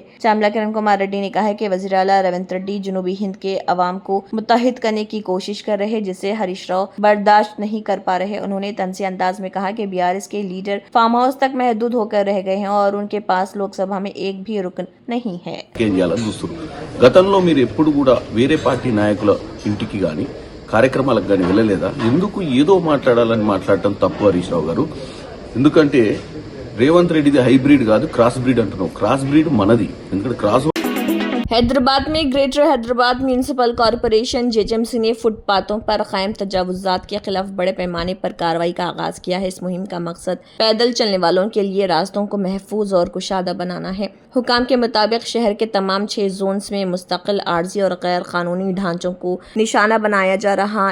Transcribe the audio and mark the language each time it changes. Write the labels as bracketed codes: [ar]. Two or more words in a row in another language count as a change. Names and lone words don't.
[ur] چملا کرن کمار ریڈی نے کہا ہے کہ وزیر اعلیٰ ریونت ریڈی جنوبی ہند کے عوام کو متحد کرنے کی کوشش کر رہے جسے ہریش راؤ برداشت نہیں کر پا رہے. انہوں نے طنزیہ انداز میں کہا کہ BRS کے لیڈر [en] farm house [ur] تک محدود ہو کر رہ گئے ہیں اور ان کے پاس لوک سبھا میں ایک بھی رکن نہیں ہے. [te] గతంలో మీరు ఎప్పుడు కూడా వేరే పార్టీ నాయకుల ఇంటికి కానీ కార్యక్రమాలకు కానీ వెళ్ళలేదా? ఎందుకు ఏదో మాట్లాడాలని మాట్లాడటం తప్పు హరీష్ రావు గారు. ఎందుకంటే రేవంత్ రెడ్డిది హైబ్రిడ్ కాదు, [en] cross breed [te] అంటున్నావు. [en] cross breed [te] మనది. ఎందుకంటే క్రాస్ [ur] حیدرآباد میں گریٹر حیدرآباد میونسپل کارپوریشن JHMC نے فٹ پاتھوں پر قائم تجاوزات کے خلاف بڑے پیمانے پر کارروائی کا آغاز کیا ہے. اس مہم کا مقصد پیدل چلنے والوں کے لیے راستوں کو محفوظ اور کشادہ بنانا ہے. حکام کے مطابق شہر کے تمام 6 زونز میں مستقل عارضی اور غیر قانونی ڈھانچوں کو نشانہ بنایا جا رہا.